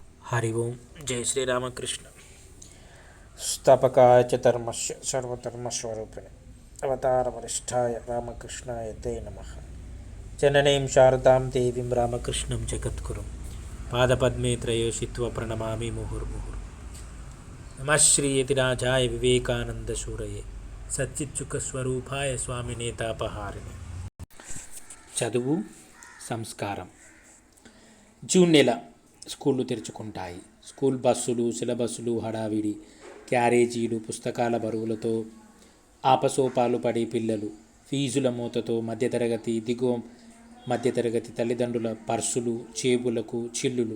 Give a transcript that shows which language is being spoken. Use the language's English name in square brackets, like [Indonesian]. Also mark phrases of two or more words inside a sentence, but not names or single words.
[Sanskrit] हरि ओम जय श्री रामकृष्ण स्थापकाय च धर्मस्य सर्वधर्मस्वरूपिणे अवतार वरिष्ठाय रामकृष्णाय ते नमः। जननीं शारदां देवीं रामकृष्णं जगद्गुरुं पादपद्मे त्रयोषित्वा प्रणमामि मुहुर्मुहुः। नमः श्रीयतिराजाय विवेकानन्दसूरये सच्चित्सुखस्वरूपाय स्वामिने तापहारिणे। [Telugu] చదువు సంస్కారం. జూన్ నెల స్కూళ్ళు తెరుచుకుంటాయి. స్కూల్ బస్సులు, సిలబస్సులు హడావిడి, క్యారేజీలు, పుస్తకాల బరువులతో ఆపసోపాలు పడే పిల్లలు, ఫీజుల మూతతో మధ్యతరగతి, దిగువ మధ్యతరగతి తల్లిదండ్రుల పర్సులు, జేబులకు చిల్లులు.